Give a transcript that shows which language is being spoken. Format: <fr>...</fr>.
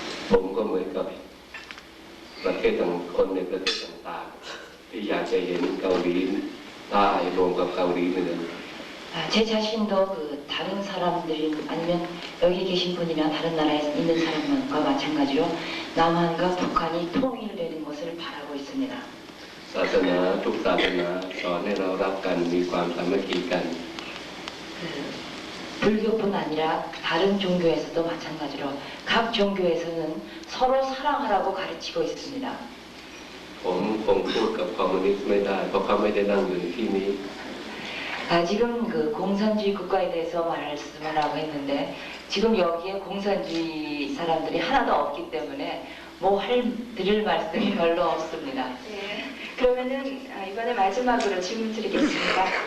<th>ผมก็เหมือนกับประเทศคนในประเทศต่างๆที่อยากจะเห็นเกาหลีใต้รวมกับเกาหลีเหนือ</th> <ko>제 자신도 그 다른 사람들 아니면 여기 계신 분이나 다른 나라에 있는 사람과 마찬가지로 남한과 북한이 통일되는 것을 바라고 있습니다.</ko> <th>ศาสนาทุกศาสนาสอนให้เรารักกันมีความสามัคคีกัน</th> <ko>불교뿐 아니라 다른 종교에서도 마찬가지로 각 종교에서는 서로 사랑하라고 가르치고 있습니다.</ko> <th>ผมคงพูดกับคอมมิวนิสต์ไม่ได้เพราะเขาไม่ได้นั่งอยู่ในที่นี้</th> <ko>지금 그 공산주의 국가에 대해서 말씀을 하고 했는데 지금 여기에 공산주의 사람들이 하나도 없기 때문에 드릴 말씀이 별로 없습니다. 네, 그러면은 이번에 마지막으로 질문 드리겠습니다.</ko>